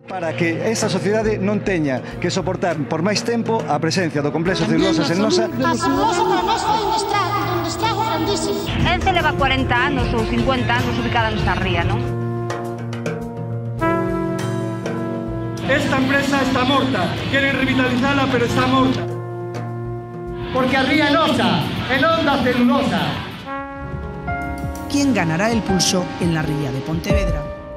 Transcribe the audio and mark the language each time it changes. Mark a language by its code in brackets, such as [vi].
[gl] Para que esta sociedade non teña que soportar por máis tempo a presencia do complexo celulosa Celnosa. A celulosa para nós foi un estrago grandísimo. Ence leva 40 anos ou 50 anos ubicada nesta ría, non? Esta empresa está morta. Queren revitalizala, pero está morta. Porque a ría é nosa, e non da celulosa. [es] ¿Quién ganará el pulso en la ría de Pontevedra?